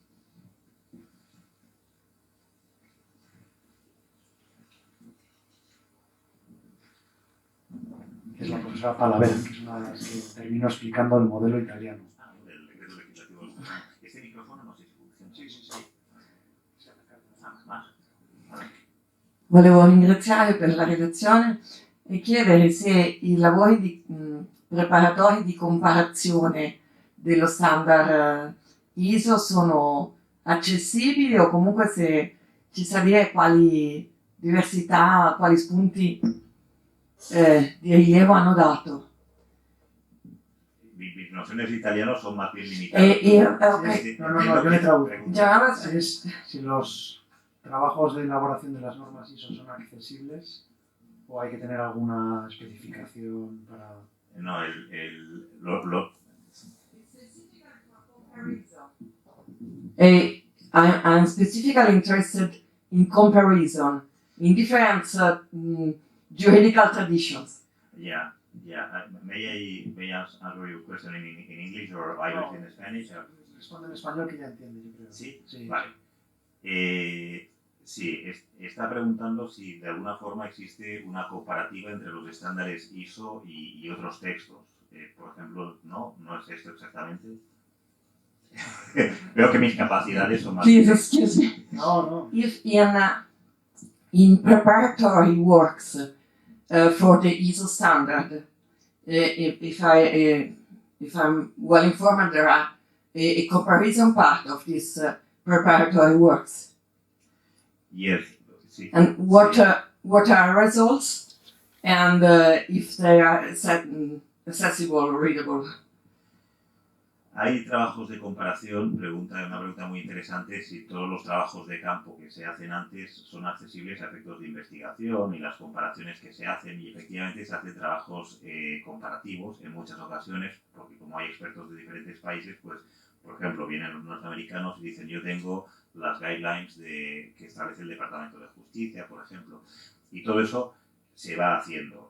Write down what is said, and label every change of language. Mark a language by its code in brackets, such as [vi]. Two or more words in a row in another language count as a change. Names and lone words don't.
[es] Que es la profesora Palaver, que es una de las que terminó explicando el modelo italiano. El decreto legislativo. Este micrófono no sé si funciona. Sí. [it] Volevo ringraziare per la relazione e chiedere se i lavori preparatori di comparazione dello standard ISO sono accessibili o comunque se ci sa dire quali diversità, quali spunti di rilievo hanno dato. [es] Mis nociones de italiano son más bien limitadas. Okay. No, yo le traduzco. Ya, Si los trabajos de elaboración de las normas ISO son accesibles o hay que tener alguna especificación para... No, [en] I'm specifically interested in comparison in different juridical traditions. Yeah. May I answer your question in English or I will in Spanish? [es] Responde en español que ya entiende, yo creo. Sí. Vale. Sí, está preguntando si de alguna forma existe una comparativa entre los estándares ISO y otros textos. Por ejemplo, no es esto exactamente. Veo que mis capacidades son más... [en] Please excuse me. No. If in preparatory works for the ISO standard, if I'm well informed, there are a comparison part of these preparatory works. Yes. Sí. And what are results, and if they are accessible, readable? [es] Hay trabajos de comparación, una pregunta muy interesante, si todos los trabajos de campo que se hacen antes son accesibles a efectos de investigación y las comparaciones que se hacen, y efectivamente se hacen trabajos comparativos en muchas ocasiones, porque como hay expertos de diferentes países, pues, por ejemplo, vienen los norteamericanos y dicen yo tengo las guidelines que establece el Departamento de Justicia, por ejemplo, y todo eso se va haciendo.